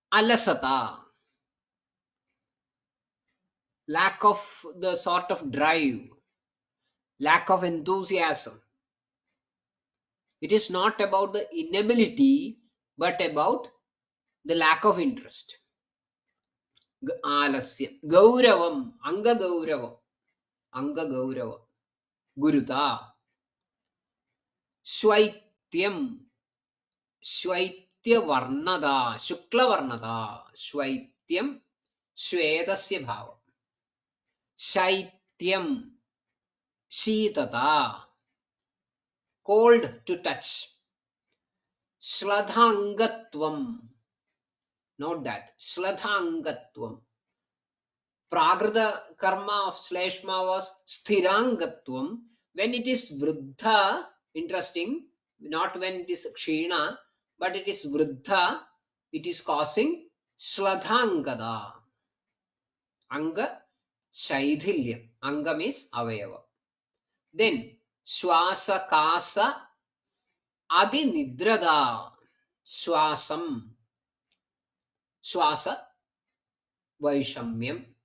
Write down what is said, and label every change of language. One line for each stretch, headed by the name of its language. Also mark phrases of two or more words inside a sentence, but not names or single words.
English: alasata, lack of the sort of drive, lack of enthusiasm. It is not about the inability, but about the lack of interest.
Sanskrit: आलस्य। गौरवम्. अङ्ग गौरवम्। अङ्ग गौरवम्। गुरुता. श्वैत्यम्। श्वैत्य वर्णता. शुक्ल वर्णता। श्वैत्यम्। श्वेतस्य भाव. शैत्यम्। शीतता.
English: Cold to touch. Shladhangatvam. Note that. Shladhangatvam.
Sanskrit: प्राकृत कर्म
English: of Shleshma was sthirangatvam. When it is vruddha, interesting, not when it is kshina, but it is vruddha, it is causing shladhangada.
Sanskrit: अङ्ग शैथिल्यम्। अङ्ग means avayava. Then श्वास कास आदि निद्रता. श्वासम्। श्वास वैषम्यम्.